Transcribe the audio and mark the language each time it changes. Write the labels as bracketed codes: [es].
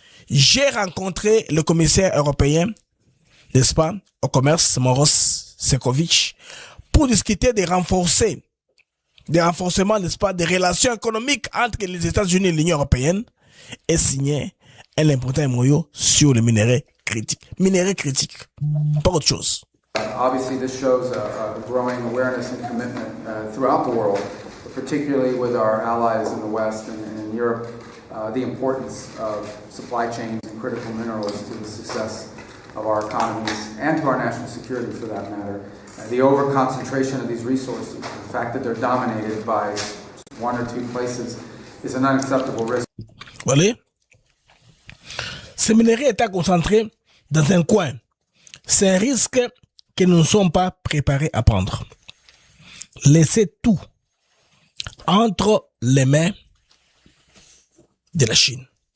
[fr] J'ai rencontré le commissaire européen, n'est-ce pas, au commerce, Maroš Šefčovič, pour discuter des renforcements, n'est-ce pas, des relations économiques entre les États-Unis et l'Union européenne et signer un important MOU sur les minéraux critiques. Minéraux critiques, pas autre chose. [en] Obviously, this shows a growing awareness and commitment throughout the world, particularly with our allies in the West and in Europe, the importance of supply chains and critical minerals to the success of our economies and to our national security for that matter. The over-concentration of these resources, the fact that they're dominated by one or two places, is an unacceptable risk. [fr] Voilà. Ces minéraux étaient concentrés dans un coin. C'est un risque que nous ne sommes pas préparés à prendre. Laissez tout entre les mains de la Chine.